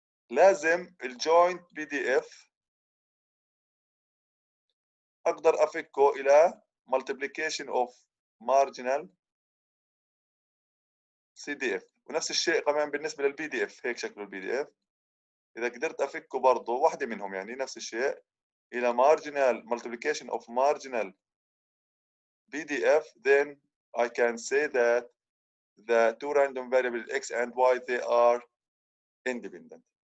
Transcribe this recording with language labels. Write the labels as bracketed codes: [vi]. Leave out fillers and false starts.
[ar] لازم الجوينت بي دي اف اقدر افكه الى [en] multiplication of marginal CDF. [ar] ونفس الشيء كمان بالنسبه للبي دي اف، هيك شكله البي دي اف. اذا قدرت افكه برضه واحده منهم يعني نفس الشيء الى [en] marginal multiplication of marginal PDF, then I can say that the two random variables x and y they are independent.